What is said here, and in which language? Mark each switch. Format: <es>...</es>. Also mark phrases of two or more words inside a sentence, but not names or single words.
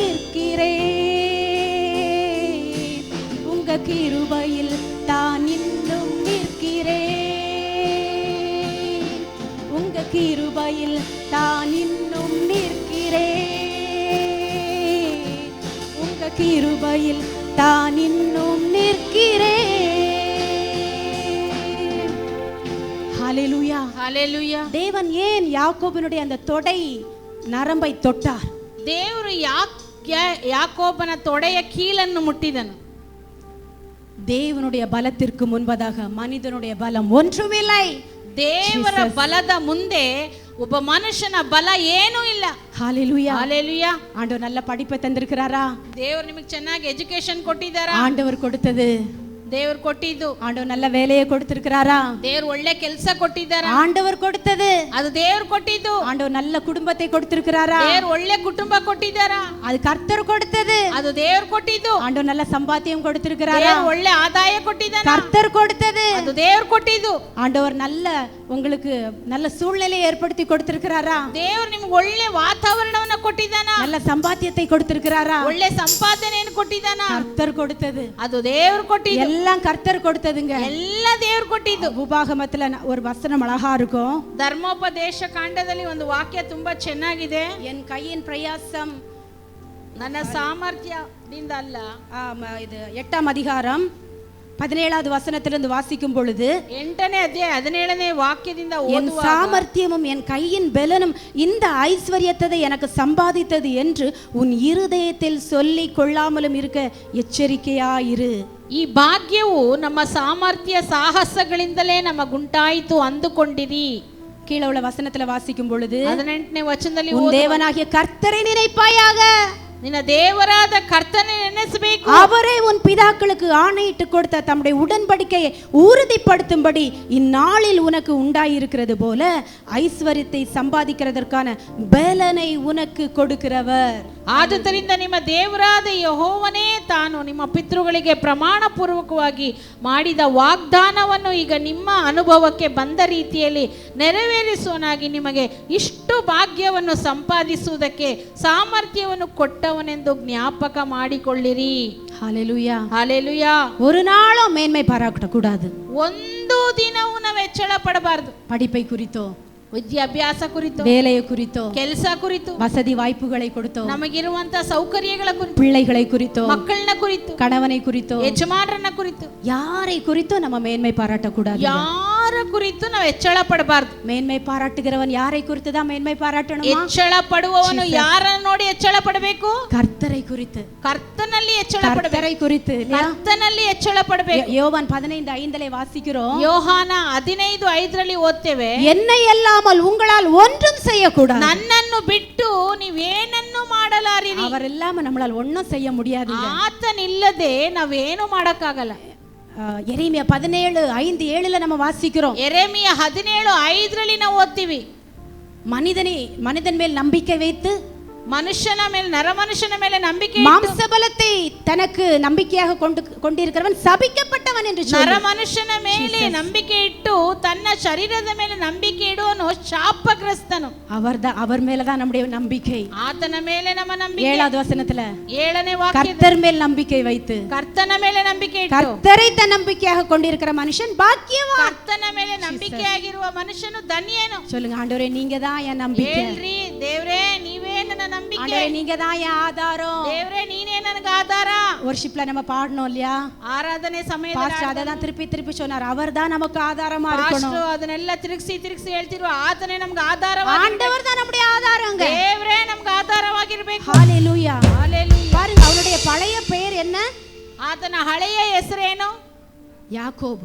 <ta>நிற்கிறேன், உங்க கிருபையில் தான் இன்னும் நிற்கிறேன், உங்க கிருபையில் தான் இன்னும் நிற்கிறேன், உங்க கிருபையில் தான் இன்னும் நிற்கிறேன். ஹல்லேலூயா. ஹalleluya. தேவன் ஏன் யாக்கோபினுடைய அந்த தொடை நரம்பை தொட்டார்?</ta> <kn>ದೇವರು ಯಾಕೋಬನ ತೊಡೆಯ ಕೀಲನ್ನು ಮುಟ್ಟಿದನು.</kn> <ta>தேவனுடைய பலத்திற்கு முன்பதாக மனிதனுடைய பலம் ஒன்றுமில்லை.</ta> <kn>ದೇವರ ಬಲದ ಮುಂದೆ ಒಬ್ಬ ಮನುಷ್ಯನ ಬಲ ಏನೂ ಇಲ್ಲ.</kn> <ta>ஹalleluya. ஹalleluya. ஆண்டவர் நல்ல படிப்பை தந்திருக்கிறாரா?</ta> <kn>ದೇವರು ನಿಮಗೆ ಚೆನ್ನಾಗಿ ಎಜುಕೇಶನ್ ಕೊಟ್ಟಿದ್ದಾರಾ?</kn> <ta>ஆண்டவர் கொடுத்தது.</ta> <kn>ದೇವರು ಕೊಟ್ಟಿದ್ದು.</kn> <ta>ஆண்டவர் நல்ல வேலையை கொடுத்திருக்கிறாரா?</ta> <kn>ದೇವರು ಒಳ್ಳೆ ಕೆಲಸ ಕೊಟ್ಟಿದ್ದಾರಾ?</kn> <ta>ஆண்டவர் கொடுத்தது.</ta> <kn>ಅದು ದೇವರು ಕೊಟ್ಟಿದ್ದು.</kn> <ta>ஆண்டவர் நல்ல குடும்பத்தை கொடுத்திருக்கிறாரா?</ta> <kn>ದೇವರು ಒಳ್ಳೆ ಕುಟುಂಬ ಕೊಟ್ಟಿದ್ದಾರಾ?</kn> <ta>அது கர்த்தர் கொடுத்தது.</ta> <kn>ಅದು ದೇವರು ಕೊಟ್ಟಿದ್ದು.</kn> <ta>ஆண்டவர் நல்ல சம்பாத்தியம் கொடுத்திருக்கிறாரா?</ta> <kn>ದೇವರು ಒಳ್ಳೆ ಆದಾಯ ಕೊಟ್ಟಿದ್ದಾನಾ?</kn> <ta>கர்த்தர் கொடுத்தது.</ta> <kn>ಅದು ದೇವರು ಕೊಟ್ಟಿದ್ದು.</kn> <ta>ஆண்டவர் நல்ல உங்களுக்கு நல்ல சூழ்நிலையை ஏற்படுத்தி கொடுத்திருக்கிறாரா?</ta> <kn>ದೇವರು ನಿಮಗೆ ಒಳ್ಳೆ ವಾತಾವರಣವನ್ನ ಕೊಟ್ಟಿದ್ದಾನಾ?</kn> <ta>நல்ல சம்பாத்தியத்தை கொடுத்திருக்கிறாரா?</ta> <kn>ಒಳ್ಳೆ ಸಂಪಾದನೆಯನ್ನು ಕೊಟ್ಟಿದ್ದಾನಾ?</kn> <ta>கர்த்தர் கொடுத்தது.</ta> <kn>ಅದು ದೇವರು ಕೊಟ್ಟಿದ್ದು.</kn> <ta>எல்லாம் கர்த்தர் கொடுத்ததுங்க.</ta> <kn>ಎಲ್ಲ ದೇವರು ಕೊಟ್ಟಿದ್ದು.</kn> <ta>உபாகமத்துல ஒரு வசனம் அழகா இருக்கும்.</ta> <kn>ಧರ್ಮೋಪದೇಶ ಕಾಂಡದಲ್ಲಿ ಒಂದು ವಾಕ್ಯ ತುಂಬಾ ಚೆನ್ನಾಗಿದೆ.</kn> <ta>என் கையின் பிரயாசம்</ta> <kn>ನನ್ನ ಸಾಮರ್ಥ್ಯದಿಂದ ಅಲ್ಲ.</kn> <ta>இது 8ஆம் அதிகாரம் 17வது வசனத்திலிருந்து வாசிக்கும் பொழுது</ta> <kn>8ನೇ ಅಧ್ಯಾಯ 17ನೇ ವಾಕ್ಯದಿಂದ</kn> <ta>என்</ta> <kn>ಓದುವಾಗ</kn> <ta>சாமர்த்தியமும் என் கையின் பலனும் இந்த ஐஸ்வர்யத்தை எனக்கு சம்பாதித்தது என்று உன் இருதயத்தில் சொல்லிக் கொள்ளாமலும் இருக்க ಎಚ್ಚರಿಕೆಯಾಯಿರು.</ta> <kn>ಈ ಭಾಗ್ಯವು ನಮ್ಮ ಸಾಮರ್ಥ್ಯ ಸಾಹಸಗಳಿಂದಲೇ ನಮಗುಂಟಾಯಿತು ಅಂದುಕೊಂಡಿರಿ.</kn> <ta>கீழே உள்ள வசனத்துல வாசிக்கும் பொழுது</ta> <kn>18ನೇ ವಚನದಲ್ಲಿ</kn> <ta>உன் தேவனாகிய கர்த்தரை நினைப்பாயாக.</ta> <kn>ನಿನ್ನ ದೇವರಾದ ಕರ್ತனை ನೆನೆಸಬೇಕು.</kn> <ta>அவரே உன் பிதாக்களுக்கு ஆணையிட்டு கொடுத்த தம்முடைய உடன்படிக்கையை உறுதிப்படுத்தும்படி இந்நாளில் உனக்கு உண்டாயிருக்கிறது போல ஐஸ்வர்யத்தை சம்பாதிக்கிறதற்கான பலனை உனக்கு கொடுக்கிறவர்.</ta> <kn>ಆದುದರಿಂದ ನಿಮ್ಮ ದೇವರಾದ ಯೆಹೋವನೇ ತಾನು ನಿಮ್ಮ ಪಿತೃಗಳಿಗೆ ಪ್ರಮಾಣ ಪೂರ್ವಕವಾಗಿ ಮಾಡಿದ ವಾಗ್ದಾನವನ್ನು ಈಗ ನಿಮ್ಮ ಅನುಭವಕ್ಕೆ ಬಂದ ರೀತಿಯಲ್ಲಿ ನೆರವೇರಿಸುವನಾಗಿ ನಿಮಗೆ ಇಷ್ಟು ಭಾಗ್ಯವನ್ನು ಸಂಪಾದಿಸುವುದಕ್ಕೆ ಸಾಮರ್ಥ್ಯವನ್ನು ಕೊಟ್ಟವನೆಂದು ಜ್ಞಾಪಕ ಮಾಡಿಕೊಳ್ಳಿರಿ.</kn> <ta>ஹல்லேலூயா. ஹalleluya. ஒரு நாளும் மேன்மை பாராட்ட கூடாது.</ta> <kn>ಒಂದು ದಿನವೂ ನಾವು ಹೆಚ್ಚಳ ಪಡಬಾರದು.</kn> <ta>படிப்பை குறித்தோ,</ta> <kn>ವಿದ್ಯಾಭ್ಯಾಸ ಕುರಿತು,</kn> <ta>வேலையை குறித்தோ,</ta> <kn>ಕೆಲಸ ಕುರಿತು,</kn> <ta>வசதி வாய்ப்புகளை கொடுத்தோ,</ta> <kn>ನಮಗಿರುವಂತ ಸೌಕರ್ಯಗಳ ಕುರಿತು,</kn> <ta>பிள்ளைகளை குறித்தோ,</ta> <kn>ಮಕ್ಕಳನ್ನ ಕುರಿತು,</kn> <ta>கணவனை குறித்தோ,</ta> <kn>ಯಜಮಾನರನ್ನ ಕುರಿತು,</kn> <ta>யாரை குறித்தோ நம்ம மேன்மை பாராட்ட கூடாது.</ta> <kn>ಯಾರ ಕುರಿತು ನಾವು ಹೆಚ್ಚಳ ಪಡಬಾರದು.</kn> <ta>மேன்மை பாராட்டுகிறவன் யாரை குறித்து தான் மேன்மை பாராட்டணுமா?</ta> <kn>ಹೆಚ್ಚಳ ಪಡುವವನು ಯಾರನ್ನು ನೋಡಿ ಹೆಚ್ಚಳ ಪಡಬೇಕು?</kn> <ta>கர்த்தரை குறித்து.</ta> <kn>ಕರ್ತನಲ್ಲಿ ಹೆಚ್ಚಳ ಪಡಬೇಕು.</kn> <ta>கர்த்தரை குறித்து.</ta> <kn>ಕರ್ತನಲ್ಲಿ ಹೆಚ್ಚಳ ಪಡಬೇಕು.</kn> <ta>யோவான் 15:5 வாசிக்கிறோம்.</ta> <kn>ಯೋಹಾನ 15:5 ಓದ್ತೇವೆ.</kn> <ta>என்னை அல்லாமல் உங்களால் ஒன்றும் செய்யக்கூடாது.</ta> <kn>ನನ್ನನ್ನು ಬಿಟ್ಟು ನೀವೇನನ್ನು ಮಾಡಲಾರಿರಿ.</kn> <ta>அவர் இல்லாம நம்மளால ஒண்ணும் செய்ய முடியாது.</ta> <kn>ಆತನಿಲ್ಲದೆ ನಾವೇನು ಮಾಡಕ್ಕಾಗಲ್ಲ.</kn> <ta>எரேமியா 17:5-7 நம்ம வாசிக்கிறோம்.</ta> <kn>ಎರೆಮಿಯ 17:5 ನಾವು ಓದ್ತೀವಿ.</kn> <ta>மனிதன் மேல் நம்பிக்கை வைத்து,</ta> <kn>ಮನುಷ್ಯನ ಮೇಲೆ, ನರಮನುಷ್ಯನ ಮೇಲೆ ನಂಬಿಕೆ</kn> <ta>மாம்சபலத்தை தனக்கு நம்பிக்கையாக கொண்டிருக்கிறவன் சபிக்கப்பட்டவன் என்று சொல்லி,</ta> <kn>ನರಮನುಷ್ಯನ ಮೇಲೆ ನಂಬಿಕೆ ಇಟ್ಟು ತನ್ನ ಶರೀರದ ಮೇಲೆ ನಂಬಿಕೆ ಇಡುವನು ಶಾಪಗ್ರಸ್ತನು.</kn> <ta>அவர் மேலதான் நம்முடைய நம்பிக்கை.</ta> <kn>ಆತನ ಮೇಲೆ ನಮ್ಮ ನಂಬಿಕೆ.</kn> <ta>7வது வசனத்துல</ta> <kn>7ನೇ ವಾಕ್ಯ,</kn> <ta>கர்த்தர் மேல் நம்பிக்கை வைத்து,</ta> <kn>ಕರ್ತನ ಮೇಲೆ ನಂಬಿಕೆ ಇಟ್ಟು,</kn> <ta>கர்த்தரை தன் நம்பிக்கையாக கொண்டிருக்கிற மனுஷன் பாக்கியவான்.</ta> <kn>ಕರ್ತನ ಮೇಲೆ ನಂಬಿಕೆಯಾಗಿರುವ ಮನುಷ್ಯನು ಧನ್ಯನು.</kn> <ta>சொல்லுங்க, ஆண்டவரே நீங்க தான் என் நம்பிக்கை.</ta> <kn>ಹೇಳ್ರಿ, ದೇವರೇ ನೀವೇ ನನ್ನ ನಂಬಿಕೆ.</kn> <ta>ஆண்டவரே நீங்க தான் என் ஆதாரம்.</ta> <kn>ದೇವರೇ ನೀನೇ ನನಗೆ ಆಧಾರ.</kn> <ta>வர்ஷிப்ல நம்ம பாடணும் இல்லையா?</ta> <kn>ಆರಾಧನೆ ಸಮಯದಲ್ಲಿ</kn> <ta>பாஸ்டர் அததான் திருப்பி சொன்னார். அவர்தான் நமக்கு ஆதாரமா இருக்கணும்.</ta> <kn>ಪಾಸ್ಟರ್ ಅದನ್ನೆಲ್ಲ ತಿರುಗಿಸಿ ಹೇಳ್ತಿರುವ ಆತನೇ ನಮಗೆ ಆಧಾರ.</kn> <ta>ஆண்டவர் தான் நம்முடைய ஆதாரங்க.</ta> <kn>ದೇವರೇ ನಮಗೆ ಆಧಾರವಾಗಿರಬೇಕು.</kn> <ta>ஹalleluya. ஹalleluya. பாருங்க, அவருடைய பழைய பெயர் என்ன?</ta> <kn>ಆತನ ಹಳೆಯ ಹೆಸರೇನು?</kn> <ta>யாக்கோபு.</ta>